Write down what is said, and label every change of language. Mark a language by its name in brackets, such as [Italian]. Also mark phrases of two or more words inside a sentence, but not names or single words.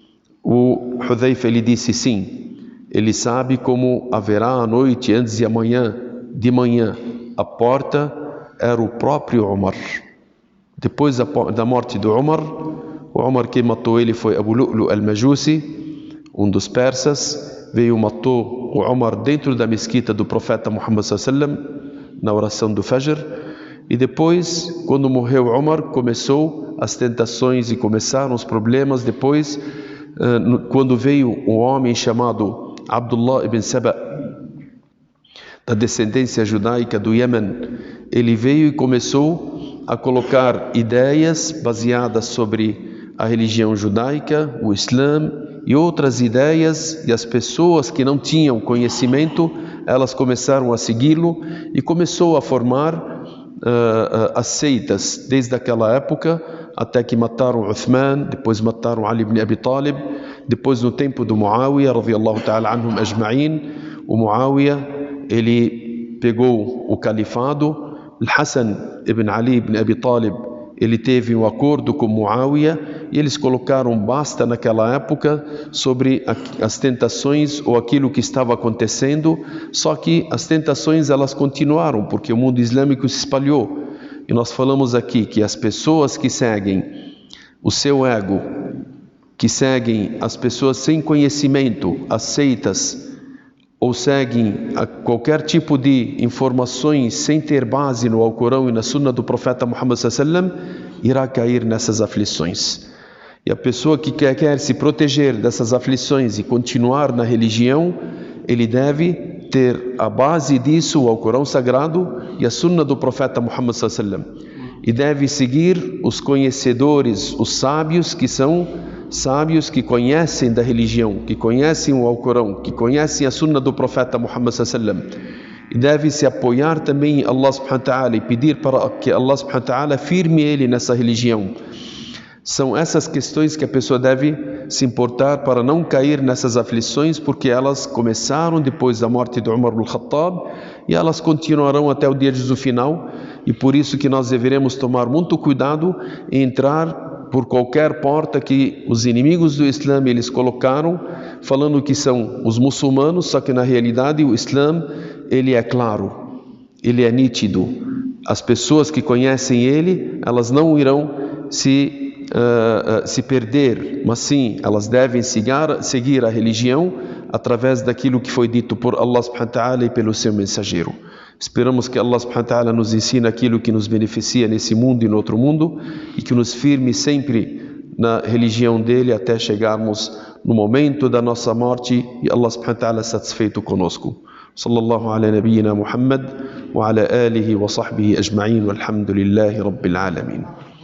[Portuguese] O Hudhaifa ele disse: sim, ele sabe como haverá a noite antes de manhã. A porta era o próprio Umar. Depois da morte do Umar, o Umar que matou ele foi Abu Lu'lu al-Majusi. um dos persas, veio e matou o Umar dentro da mesquita do profeta Muhammad [Arabic] صلى الله عليه وسلم, [Portuguese] na oração do Fajr. E depois, quando morreu Umar, começou as tentações e começaram os problemas. Depois, quando veio um homem chamado Abdullah ibn Saba, da descendência judaica do Iêmen, ele veio e começou a colocar ideias baseadas sobre a religião judaica, o Islã e outras ideias, e as pessoas que não tinham conhecimento, elas começaram a segui-lo e começou a formar as seitas desde aquela época, até que mataram Uthman, depois mataram Ali ibn Abi Talib, depois no tempo do Muawiyah [Arabic] رضي الله تعالى عنهم أجمعين, [Portuguese] o Muawiyah, ele pegou o califado. Hassan ibn Ali ibn Abi Talib, ele teve um acordo com Muawiyah e eles colocaram basta naquela época sobre as tentações ou aquilo que estava acontecendo. Só que as tentações elas continuaram porque o mundo islâmico se espalhou. E nós falamos aqui que as pessoas que seguem o seu ego, que seguem as pessoas sem conhecimento, as seitas, ou seguem qualquer tipo de informações sem ter base no Alcorão e na Sunna do profeta Muhammad [Arabic] صلى الله عليه وسلم, [Portuguese] irá cair nessas aflições. E a pessoa que quer se proteger dessas aflições e continuar na religião, ele deve ter a base disso, o Alcorão Sagrado e a Sunna do profeta Muhammad [Arabic] صلى الله عليه وسلم. [Portuguese] E deve seguir os conhecedores, os sábios, que são sábios que conhecem da religião, que conhecem o Alcorão, que conhecem a Sunna do profeta Muhammad [Arabic] صلى الله عليه وسلم. [Portuguese] E deve se apoiar também em Allah [Arabic] سبحانه وتعالى [Portuguese] e pedir para que Allah [Arabic] سبحانه وتعالى [Portuguese] firme ele nessa religião. São essas questões que a pessoa deve se importar para não cair nessas aflições, porque elas começaram depois da morte de Umar ibn Khattab e elas continuarão até o dia do final. E por isso que nós deveremos tomar muito cuidado em entrar por qualquer porta que os inimigos do Islã eles colocaram, falando que são os muçulmanos, só que na realidade o Islã ele é claro, ele é nítido. As pessoas que conhecem ele, elas não irão se perder, mas sim, elas devem seguir a religião através daquilo que foi dito por Allah [Arabic] سبحانه وتعالى [Portuguese] e pelo seu mensageiro. Esperamos que Allah [Arabic] سبحانه وتعالى [Portuguese] nos ensine aquilo que nos beneficia nesse mundo e no outro mundo e que nos firme sempre na religião dele até chegarmos no momento da nossa morte e Allah [Arabic] سبحانه وتعالى [Portuguese] satisfeito conosco. [Arabic] صلى الله على نبينا محمد وعلى آله وصحبه أجمعين والحمد لله رب العالمين.